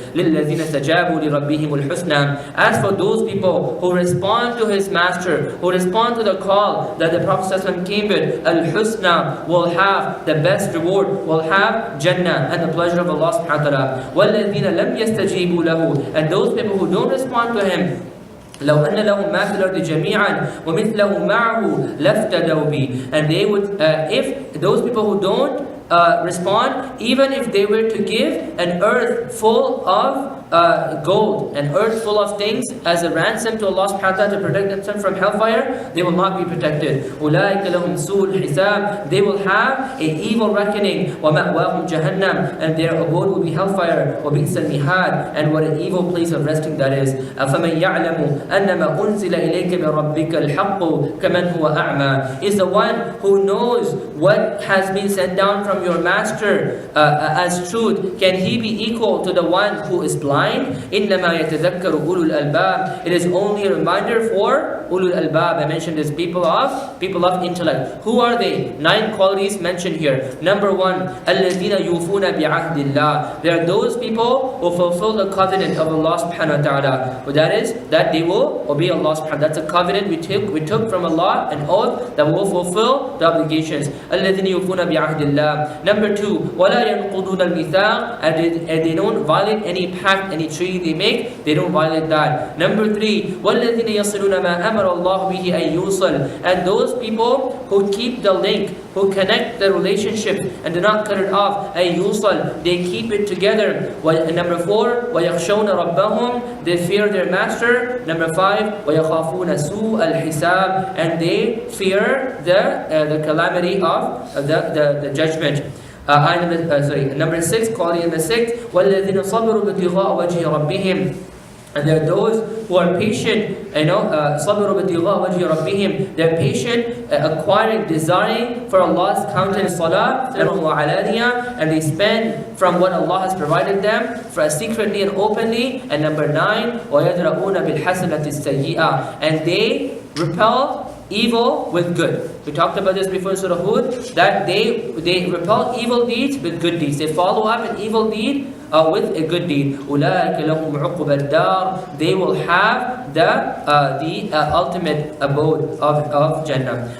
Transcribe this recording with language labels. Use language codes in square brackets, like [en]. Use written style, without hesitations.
[ar] لِلَّذِينَ اسْتَجَابُوا لِرَبِّهِمُ الْحُسْنَى. [en] As for those people who respond to his master, who respond to the call that the Prophet ﷺ came with, al-husna, will have the best reward, will have Jannah and the pleasure of Allah subhanahu wa ta'ala. [ar] وَالَّذِينَ لَمْ يَسْتَجِيبُوا لَهُ. [en] And those people who don't respond to him, [ar] لو أن لهم ما في الأرض جميعا ومثله معه لافتدوا به. [en] And they would, if those people who don't respond, even if they were to give an earth full of gold, an earth full of things as a ransom to Allah subhanahu wa ta'ala to protect themselves from hellfire, they will not be protected. [ar] أولئك لهم سوء الحساب. [en] They will have an evil reckoning. [ar] ومأواهم جهنم. [en] And their abode will be hellfire. [ar] وبئس المهاد. [en] And what an evil place of resting that is. [ar] أفمن يعلم أنما أنزل إليك من ربك الحق كمن هو أعمى. [en] Is the one who knows what has been sent down from from your master as truth, can he be equal to the one who is blind? [ar] إِنَّمَا يَتَذَكَّرُ أُولُو الْأَلْبَابِ. [en] It is only a reminder for ulul albab. I mentioned this people of intellect. Who are they? 9 qualities mentioned here. Number 1, [ar] الَّذِينَ يُوفُونَ بِعَهْدِ اللَّهِ. [en] They are those people who fulfill the covenant of Allah subhanahu wa ta'ala. That is, that they will obey Allah subhanahu wa ta'ala. That's a covenant we took from Allah, an oath that will fulfill the obligations. [ar] الَّذِينَ يُوفُونَ بِعَهْدِ اللَّهِ. [en] Number 2, [ar] وَلَا يَنْقُضُونَ الْمِيثَاقَ. [en] And they don't violate any pact, any treaty they make, they don't violate that. Number 3, [ar] وَالَّذِينَ يَصِلُونَ مَا أَمَرَ اللَّهُ بِهِ أَن يُوصَلَ. [en] And those people who keep the link, who connect the relationship and do not cut it off, [ar] أَن يُوصَلَ. [en] They keep it together. Number 4, [ar] وَيَخْشَوْنَ رَبَّهُمْ. [en] They fear their master. Number 5, [ar] وَيَخَافُونَ سُوءَ الْحِسَابِ. [en] And they fear the calamity of the judgment. Number 6, quality number 6, [ar] وَالَّذِينَ صَبَرُوا ابْتِغَاءَ وَجْهِ رَبِّهِمْ. [en] And there are those who are patient, [ar] صَبَرُوا ابْتِغَاءَ وَجْهِ رَبِّهِمْ. [en] They're patient, acquiring, desiring for Allah's countenance, salah, and they spend from what Allah has provided them, for secretly and openly. And number 9, [ar] وَيَدْرَؤُونَ بِالْحَسَنَةِ السَّيِّئَةِ. [en] And they repel evil with good. We talked about this before in Surah Hud, that they repel evil deeds with good deeds. They follow up an evil deed with a good deed. [ar] أُولَٰئِكَ لَهُمْ عُقْبَى الدَّارِ. [en] They will have the ultimate abode of Jannah.